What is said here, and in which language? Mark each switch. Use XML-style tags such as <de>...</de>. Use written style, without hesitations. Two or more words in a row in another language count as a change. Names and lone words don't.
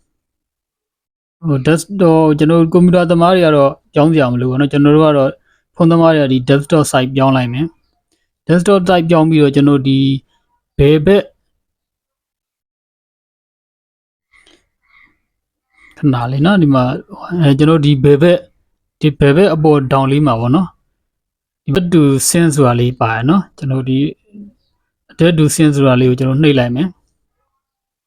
<my>desktop ကျွန်တော်ကွန်ပျူတာသမားတွေကတော့ပြောင်းစရာမလိုဘူးเนาะကျွန်တော်တို့ကတော့ဖုန်းသမားတွေကဒီ</my> <en>desktop site</en> <my>ပြောင်းလိုက်မယ်</my> <en>desktop site</en> <my>ပြောင်းပြီးတော့ကျွန်တော်ဒီဘယ်ဘက်ခဏလေးနော်ဒီမှာကျွန်တော်ဒီဘယ်ဘက်အပေါ် down လေးမှာပေါ့နော်ဒီဘက်</my> <en>to sync</en> <my>ဆိုတာလေးပါရနော်ကျွန်တော်ဒီ</my> <en>add to sync</en> <my>ဆိုတာလေးကိုကျွန်တော်နှိပ်လိုက်မယ်</my>